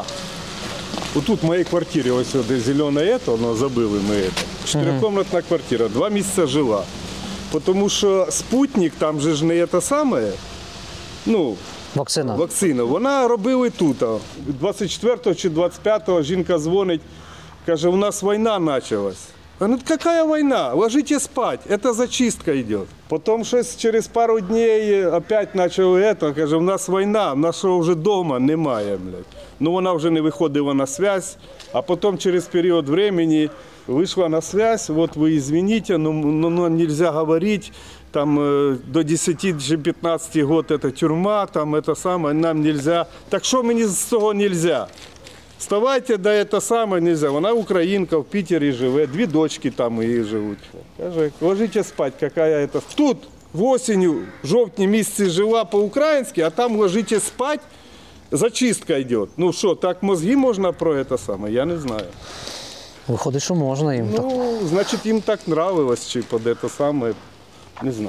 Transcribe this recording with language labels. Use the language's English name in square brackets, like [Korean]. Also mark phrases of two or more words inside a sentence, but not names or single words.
[Ukrainian] Отут в моїй квартирі, ось де зелене, забили ми це. 4-кімнатна квартира, 2 місяці жила. Тому що спутник, там же ж не те саме, Вакцина? вакцина, вона робила тут. 24 чи 25 жінка дзвонить, каже, у нас війна почалась. [Russian] Она говорит, какая война? Ложитесь спать, это зачистка идет. Потом через пару дней опять начал это, [Ukrainian] каже, у нас війна, нашого вже дома немає, блядь. Ну вона вже не виходила [Russian] на связь, а потом через период времени вышла на связь, вот вы извините, но нельзя говорить, там до 10 чи 15 год это тюрьма, там это самое, нам нельзя. [Ukrainian] Так що мені з цього нельзя? Вставайте, да це саме нельзя. Вона українка, в Пітері живе, 2 дочки там її живуть. Каже, [Russian] ложите спать, какая это. [Ukrainian] Тут в осінню, в жовтні місяці жила по-українськи, а там [Russian] ложите спать, [Ukrainian] зачистка йде. Ну що, так мозги можна про це саме? Я не знаю. Виходить, що можна їм. Ну, значить, їм так нравилось, чи під це саме, не знаю.